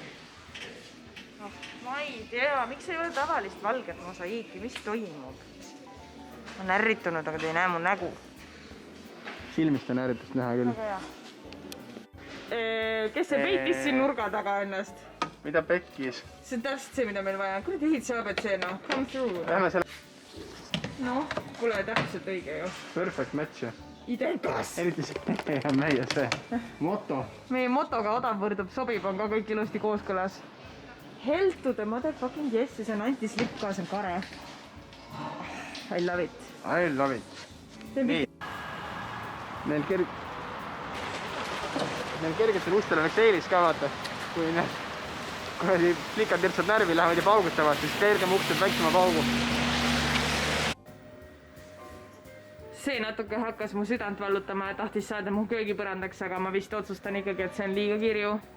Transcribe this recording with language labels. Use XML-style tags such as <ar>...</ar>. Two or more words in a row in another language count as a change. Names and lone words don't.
<et>Ma ei tea, miks ei ole tavalist valget mosaiiki, mis toimub? Ma olen ärritunud, aga te ei näe mu nägu. Silmist on ääretust näha küll. Väga hea. Kes see peitis siin nurga taga ennast? Mida pekkis? See on täpselt see, mida meil vaja. Kuule, ehituse ABC, noh.</et> <en>Come through.</en> <et>Lähme selle... Noh, kuule, täpselt õige ju.</et> <en>Perfect match ju.</en> <et>Idekas. Eriti see on meie see moto. Meie motoga odav võrdub sobib, on ka kõik ilusti kooskõlas.</et> <en>Hell to the motherfucking yes</en> <et>ja see on anti-slip ka, see on kare.</et> <en>I love it. I love it.</en> <et>Nii. Neil kergetel ustel oleks eelis ka vaata. Kui need plikad tirtsad närvi lähevad ja paugutavad, siis kergem uksed väiksema paugu. See natuke hakkas mu südant vallutama ja tahtis saada mu köögipõrandaks, aga ma vist otsustan ikkagi, et see on liiga kirju.</et>